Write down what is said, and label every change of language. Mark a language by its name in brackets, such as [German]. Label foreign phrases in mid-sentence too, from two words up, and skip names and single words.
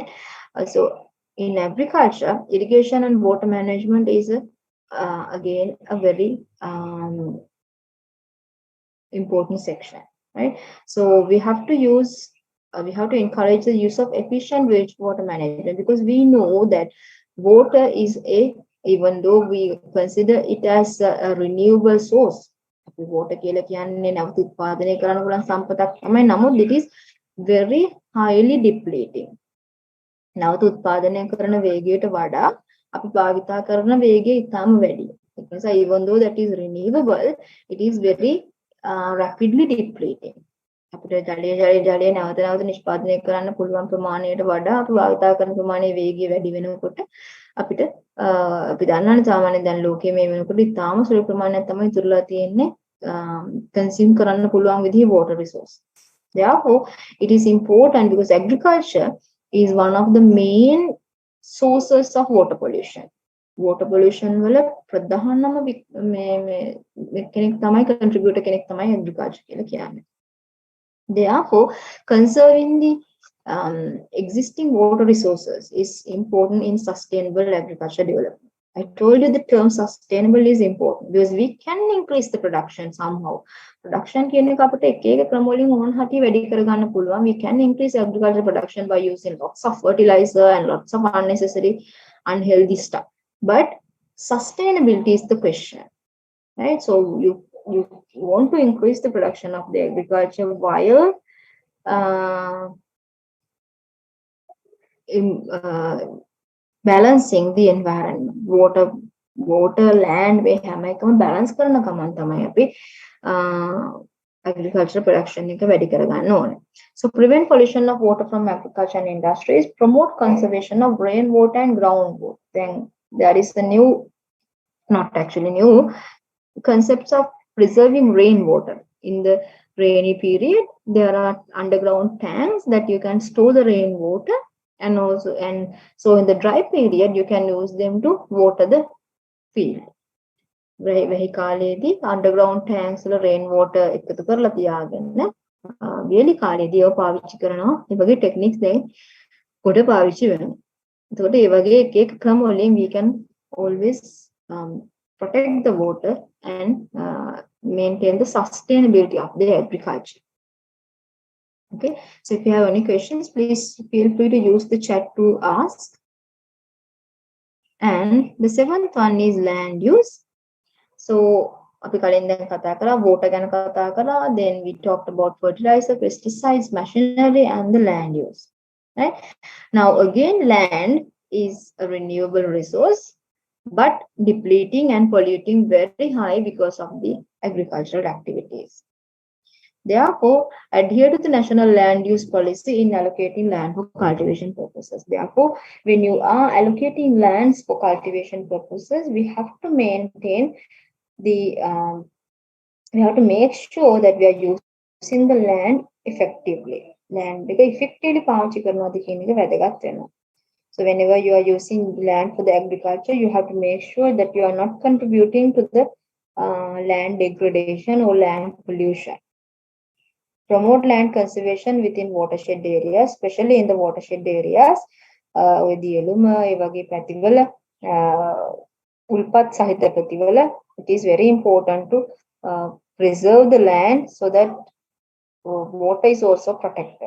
[English] So in agriculture, irrigation and water management is again a very important section. Right? So we have to encourage the use of efficient wastewater management because we know that water is even though we consider it as a renewable source. [Sinhala] Water කියලා කියන්නේ නැවත උත්පාදනය කරන්න පුළුවන් සම්පතක් තමයි. [English] නමුත් it is very highly depleting. [Sinhala] නැවත උත්පාදනය කරන වේගයට වඩා අපි භාවිතා කරන වේගය ඉතාම වැඩි. ඒ නිසා [English] even though that is renewable, it is very rapidly depleting. [Sinhala] අපිට ජලය නැවත නිෂ්පාදනය කරන්න පුළුවන් ප්‍රමාණයට වඩා අපි භාවිතා කරන ප්‍රමාණයේ වේගය වැඩි වෙනකොට අපිට අපි දන්නවනේ සාමාන්‍යයෙන් දැන් ලෝකයේ මේ වෙනකොට ඉතාම සුළු ප්‍රමාණයක් තමයි ඉතුරුලා තියෙන්නේ consume කරන්න පුළුවන් විදිහේ [English] water resource. Therefore, it is important because agriculture is one of the main sources of water pollution. Water pollution [Sinhala] වල ප්‍රධානම කෙනෙක් තමයි contributor කෙනෙක් තමයි agriculture කියලා කියන්නේ. [English] Therefore, conserving the existing water resources is important in sustainable agriculture development. I told you the term sustainable is important because we can increase the production somehow. Production කියන එක අපිට එක එක ක්‍රම වලින් ඕන හැටි වැඩි කරගන්න පුළුවන්. We can increase agriculture production by using lots of fertilizer and lots of unnecessary unhealthy stuff. But sustainability is the question, right? So you want to increase the production of the agriculture while balancing the environment. Water, land, we have balance [Sinhala] කරන කමන් තමයි අපි [English] agricultural production [Sinhala] එක වැඩි කරගන්න ඕනේ. [English] So prevent pollution of water from agriculture and industries, promote conservation of rainwater and groundwater. Then there is a not actually new, concepts of preserving rainwater. In the rainy period, there are underground tanks that you can store the rainwater, and so in the dry period you can use them to water the field. [Sinhala] වෙහි කාලයේදී [English] underground tanks [Sinhala] වල rainwater එකතු කරලා තියාගෙන වෙලි කාලයේදී ඒව පාවිච්චි කරනවා. මේ වගේ techniques දැන් කොට පාවිච්චි වෙනවා. එතකොට මේ වගේ එක එක ක්‍රම වලින් [English] we can always protect the water and maintain the sustainability of the agriculture. Okay, so if you have any questions, please feel free to use the chat to ask. And the seventh one is land use. [Sinhala] So අපි කලින් දැන් කතා කරා water ගැන කතා කරා, [English] then we talked about fertilizer, pesticides, machinery and the land use. Right? Now again, land is a renewable resource, but depleting and polluting very high because of the agricultural activities. Therefore, adhere to the national land use policy in allocating land for cultivation purposes. Therefore, when you are allocating lands for cultivation purposes, we have to maintain we have to make sure that we are using the land effectively. Land because effectively [Sinhala] පාවිච්චි කරනවාද කියන එක වැදගත් වෙනවා. [English] So whenever you are using land for the agriculture, you have to make sure that you are not contributing to the land degradation or land pollution. Promote land conservation within watershed areas, especially in the watershed areas. It is very important to preserve the land so that water is also protected.